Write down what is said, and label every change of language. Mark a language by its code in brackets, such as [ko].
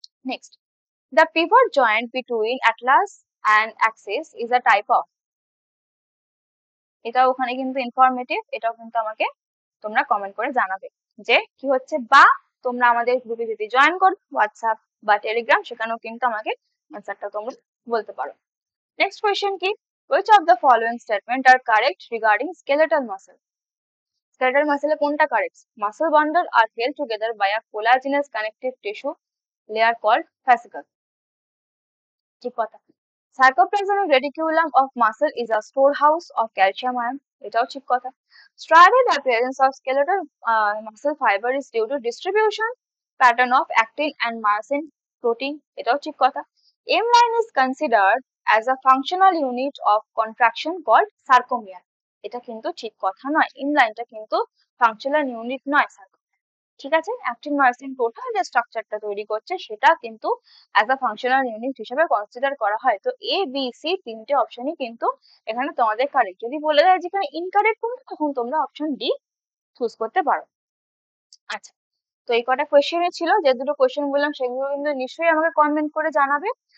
[bn] Next, [en] the pivot joint between atlas and axis is a type of, [bn] এটা ওখানে কিন্তু informative, এটাও কিন্তু আমাকে তোমরা কমেন্ট করে জানাবে যে কি হচ্ছে, বা তোমরা আমাদের গ্রুপে যদি জয়েন করো হোয়াটসঅ্যাপ বা টেলিগ্রাম, সেখানেও কিন্তু আমাকে অ্যান্সারটা তোমরা বলতে পারো। নেক্সট কোয়েশ্চেন কি, [en] which of the following statement are correct regarding skeletal muscle? [bn] Skeletal muscle এ কোনটা correct? [en] Muscle bundle are held together by a collagenous connective tissue layer called fascicle, [bn] ঠিক কথা। [en] Sarcoplasmic reticulum of muscle is a storehouse of calcium ion, [bn] এটাও ঠিক কথা। [en] Striated appearance of skeletal muscle fiber is due to distribution pattern of actin and myosin protein, [bn] এটাও ঠিক কথা। [en] M line is considered as a functional unit of contraction called sarcomere, [bn] এটা কিন্তু ঠিক কথা নয়, M লাইনটা কিন্তু ফাংশনাল ইউনিট নয়, ঠিক আছে? অ্যাক্টিন মায়োসিন টোটাল যে স্ট্রাকচারটা তৈরি করছে সেটা কিন্তু অ্যাজ আ ফাংশনাল ইউনিট হিসেবে কনসিডার করা হয়। তো এ বি সি তিনটে অপশনই কিন্তু এখানে তোমাদের কারেক্ট। যদি বলে দেয় যেখানে ইনকারেক্ট কোনটা, তখন তোমরা অপশন ডি চুজ করতে পারো। আচ্ছা, তো এই কটা কোয়েশ্চেনই ছিল, যে দুটো কোয়েশ্চেন বললাম সেগুলো কিন্তু নিশ্চয়ই আমাকে কমেন্ট করে জানাবে।